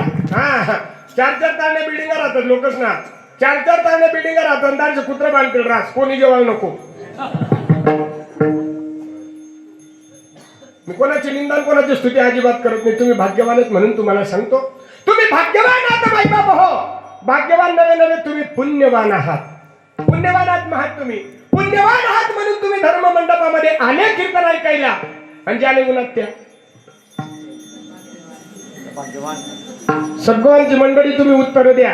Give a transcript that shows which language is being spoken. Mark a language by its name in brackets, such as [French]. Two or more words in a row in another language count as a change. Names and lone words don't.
[Marathi] हा 4-4 तारण्या बिल्डिंग राहतात लोकच ना. 4-4 तारण्या बिल्डिंग राहतात. दारचे कुत्र बांधतील रास कोणी जेवायला नको. मी कोणाची निंदा कोणाची स्तुती अजिबात करत नाही. तुम्ही भाग्यवान आहेत म्हणून तुम्हाला सांगतो. तुम्ही भाग्यवान आहात माई बाप हो. भाग्यवान नव्हे तुम्ही पुण्यवान आहात. पुण्यवान आहात तुम्ही. पुण्यवान आहात म्हणून तुम्ही धर्म मंडपामध्ये आले कीर्तन ऐकायला. आणि ज्याने उन्हात त्या सगळ्यांची मंडळी तुम्ही उत्तर द्या.